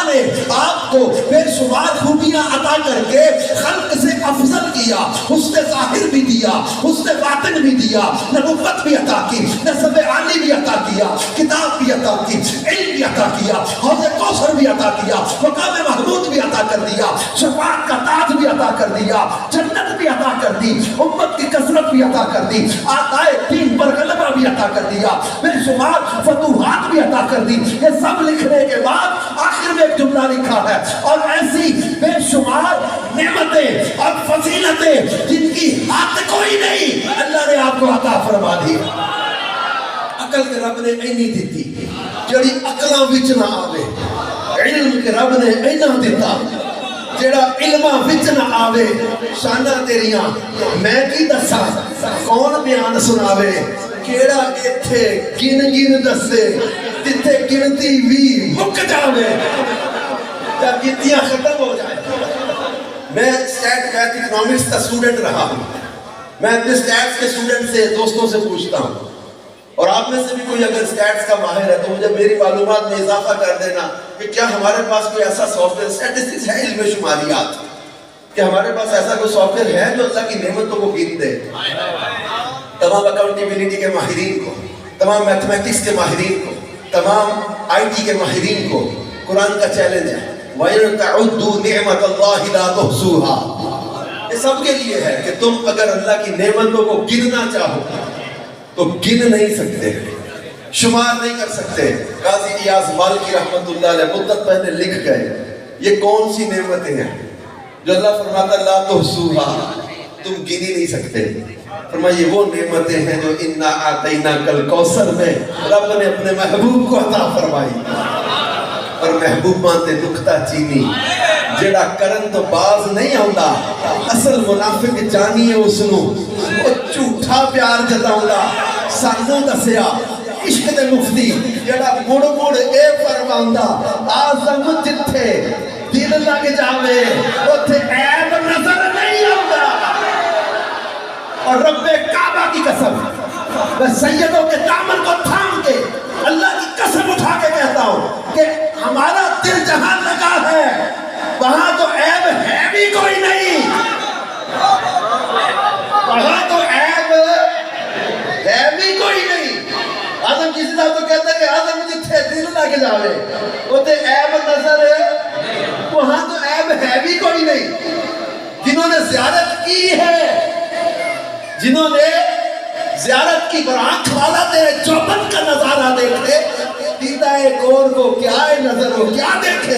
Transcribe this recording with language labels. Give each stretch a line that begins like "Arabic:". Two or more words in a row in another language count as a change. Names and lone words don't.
Urdu: نے آپ کو بے شمار خوبیاں عطا کر کے خلق سے افضل کیا، حسن ظاہر بھی دیا، حسن باطن بھی دیا، نبوت بھی عطا کی، نسب عالی بھی عطا کیا، کتاب بھی عطا کی، علم بھی عطا کیا، حوض کوثر بھی عطا کیا، مقام محمود بھی عطا کر دیا، شفاعت کا تاج بھی عطا کر دیا، جنت بھی عطا کر دی، امت کی کثرت بھی عطا کر دی، آقائے دین پر غلبہ بھی عطا کر دیا، بے شمار فتوحات بھی عطا کر دی۔ یہ سب لکھنے کے بعد آخر میں ایک جملہ لکھا ہے، اور ایسی بے شمار نعمتیں اور فضیلتیں جن کی حد کوئی نہیں اللہ نے آپ کو عطا فرما دی۔
Punjabi: عقل کے رب نے اینی دیتی جڑی عقلاں وچ نہ آوے، علم کے رب نے اینا دیتا جڑا علماں وچ نہ آوے، شانہ تیریاں میں کی دسا کون بیان سناوے، کیڑا ایتھے گن گن دسے جتھے گنتی بھی مک جاوے،
Urdu: جب گنتیاں ختم ہو جائیں۔ میں
English: stat math economics
Urdu: کا اسٹوڈنٹ رہا ہوں، میں اپنے اسٹیٹس کے اسٹوڈنٹ سے دوستوں سے پوچھتا ہوں، اور آپ میں سے بھی کوئی اگر اسٹیٹس کا ماہر ہے تو مجھے میری معلومات میں اضافہ کر دینا کہ کیا ہمارے پاس کوئی ایسا
English: software statistics
Urdu: ہے، علم شماریات، کہ ہمارے پاس ایسا کوئی سافٹ ویئر ہے جو اللہ کی نعمتوں کو گن دے۔ تمام اکاؤنٹیبلٹی کے ماہرین کو، تمام میتھمیٹکس کے ماہرین کو، تمام آئی ٹی کے ماہرین کو قرآن کا چیلنج ہے،
Arabic: وَإِن تَعُدُّوا نِعْمَةَ اللَّهِ لَا تُحْصُوهَا۔
Urdu: یہ سب کے لیے ہے کہ تم اگر اللہ کی نعمتوں کو گننا چاہو تو گن نہیں سکتے، شمار نہیں کر سکتے۔ قاضی ایاز مالکی رحمت اللہ علیہ مدت پہلے لکھ گئے یہ کون سی نعمتیں ہیں جو اللہ فرماتا
Arabic: لا تحصوها،
Urdu: تم گن ہی نہیں سکتے۔ فرمایا یہ وہ نعمتیں ہیں جو
Arabic: انا اعطیناک الکوثر
Urdu: میں رب نے اپنے محبوب کو عطا فرمائی،
Punjabi: اور محبوب مانتے دکھتا چینی جڑا کرن تو باز نہیں آؤندا، اصل منافق جانی ہے اس نو وہ جھوٹا پیار جتاؤندا۔ سانوں دسیا عشق دے مفتی جڑا مڑ مڑ اے فرماؤندا، آزم جتھے دل لگ جاوے اوتھے عیب نظر نہیں آؤندا۔
Urdu: اور رب کعبہ کی قسم میں سیدوں کے دامن کو تھام کے اللہ کی قسم اٹھا کے کہتا ہوں کہ ہمارا دل جہاں لگا ہے وہاں تو عیب ہے بھی کوئی نہیں، وہاں تو عیب ہے بھی کوئی نہیں۔ آدم کسی طرح تو کہتا ہے کہ
Punjabi: آدم جتھے دل لگ جاوے اوتے عیب نظر
Urdu: وہاں تو عیب ہے بھی کوئی نہیں۔ جنہوں نے زیارت کی ہے، جنہوں نے زیارت کی پر آنکھ والا تیرے چوبن کا نظارہ دیکھے، دیدہ ایک اور کو کیا ہے نظر ہو کیا دیکھے۔